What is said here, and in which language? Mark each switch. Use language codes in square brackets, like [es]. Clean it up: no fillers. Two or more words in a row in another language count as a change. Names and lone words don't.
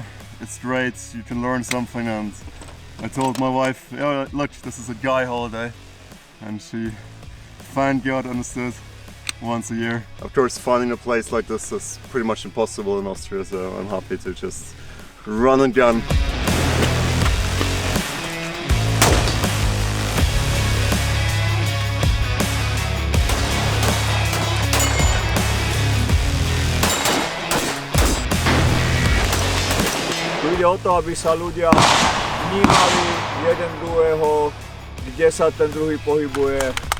[en] It's great, you can learn something, and I told my wife, oh, look, this is a guy holiday, and she thank God understood once a year. Of course, finding a place like this is pretty much impossible in Austria, so I'm happy to just run and gun. [sk] Ide o to, aby sa ľudia vnímali jeden druhého, kde sa ten druhý pohybuje.